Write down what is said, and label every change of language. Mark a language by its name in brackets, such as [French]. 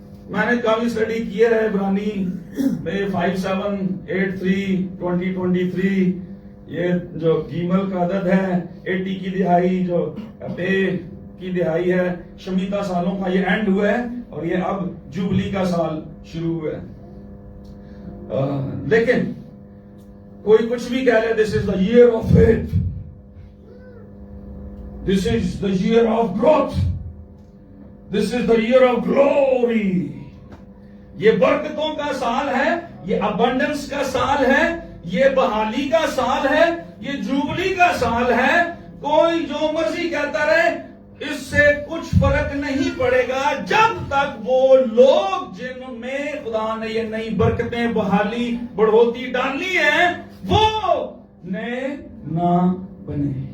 [Urdu] میں نے کافی اسٹڈی کیا ہے عبرانی میں 5783 یہ جو گیمل کا عدد ہے، 80 کی دہائی جو پے کی دہائی ہے، شمیتا سالوں کا یہ اینڈ ہوا ہے اور یہ اب جوبلی کا سال شروع ہوا ہے. لیکن کوئی کچھ بھی کہہ لے، [English] This is the year of faith, this is the year of growth, this is the year of glory. [Urdu] یہ برکتوں کا سال ہے، یہ ابنڈنس کا سال ہے، یہ بحالی کا سال ہے، یہ جوبلی کا سال ہے. کوئی جو مرضی کہتا رہے، اس سے کچھ فرق نہیں پڑے گا جب تک وہ لوگ جن میں خدا نے یہ نئی برکتیں، بحالی، بڑھوتی ڈالی ہیں، وہ نئے نہ بنے۔